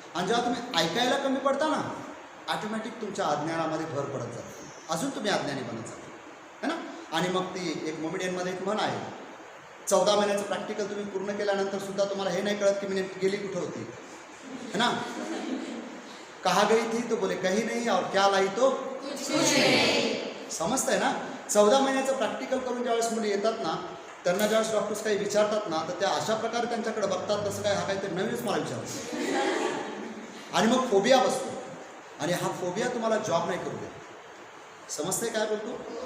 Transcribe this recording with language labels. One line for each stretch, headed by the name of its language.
Marathi: आणि जेव्हा तुम्ही ऐकायला कमी पडता ना ऑटोमॅटिक तुमच्या अज्ञानामध्ये भर पडत जाते, अजून तुम्ही अज्ञानी बनत जाता, है ना. आणि मग ती एक मोमेडियनमध्ये एक म्हण आहे, 14 महिन्याचं प्रॅक्टिकल तुम्ही पूर्ण केल्यानंतर सुद्धा तुम्हाला हे नाही कळत की मी नेमकी गेली कुठं होती, है ना.
Hindi: कहा गई थी तो बोले कहीं नहीं, और क्या लाई तो कुछ नहीं.
Marathi: समजतंय ना. 14 महिन्याचं प्रॅक्टिकल करून ज्यावेळेस मुली येतात ना, त्यांना ज्यावेळेस डॉक्टर्स काही विचारतात ना तर त्या अशा प्रकारे त्यांच्याकडे बघतात तसं काय हा काहीतरी नवीनच मला विचारतो, आणि मग फोबिया बसतो. आणि हा फोबिया तुम्हाला जॉब नाही करू देत. समजतंय काय बोलतो?